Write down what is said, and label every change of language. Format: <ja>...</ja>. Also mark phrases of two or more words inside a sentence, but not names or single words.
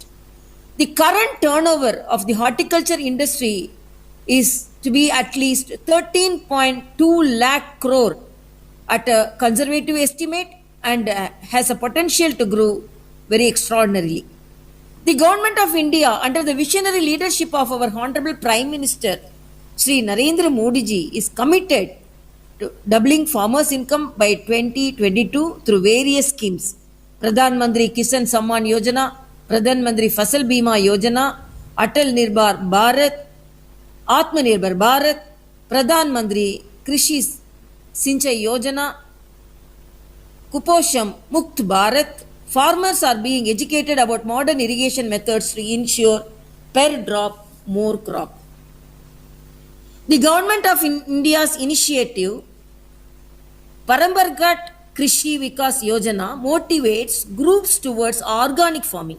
<en>The current turnover of the horticulture industry is to be at least 13.2 lakh crore at a conservative estimate and has a potential to grow very extraordinarily. The Government of India, under the visionary leadership of our Honorable Prime Minister, Sri Narendra Modi ji, is committed to doubling farmers' income by 2022 through various schemes. Pradhan Mantri Kisan Samman Yojana, Pradhan Mantri Fasal Bima Yojana, Atal Nirbhar Bharat, Atmanirbhar Bharat, Pradhan Mantri Krishi 𝐼𝐎𝐑𝐋𝐃, Kuposham, Mukt Bharat, farmers are being educated about modern irrigation methods to ensure per drop more crop. The government of India's initiative, 𝗖𝗢𝗡𝗩𝗢𝗖𝗓 motivates groups towards organic farming.</en>